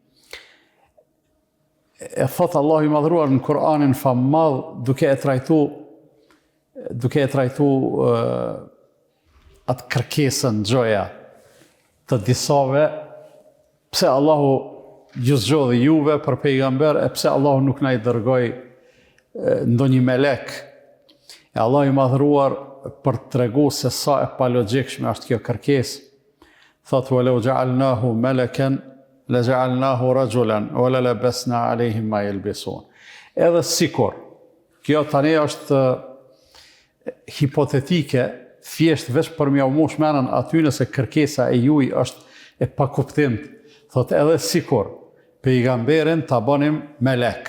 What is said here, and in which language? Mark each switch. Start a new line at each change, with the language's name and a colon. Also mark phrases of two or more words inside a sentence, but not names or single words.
Albanian: E thot Allahu i madhruar në Kur'anin famadh duke e trajtu atë kërkesën gjoja të disave, pse Allahu ju zgjodhi juve për pejgamber, e pse Allahu nuk na i dërgoi ndonjë melek. E Allahu i madhruar për të tregu se sa e palogjikshme është kjo kërkesë, thot
Arabic: ولو جعلناه ملكا لجعلناه رجلا وللبسنا عليهم ما يلبسون.
Albanian: Edhe sikur kjo tani është hipotetike, thjesht veç për m'ia mush menën aty nëse kërkesa e juaj është e pakuptimt, thot edhe sikur pejgamberin ta bënim melek.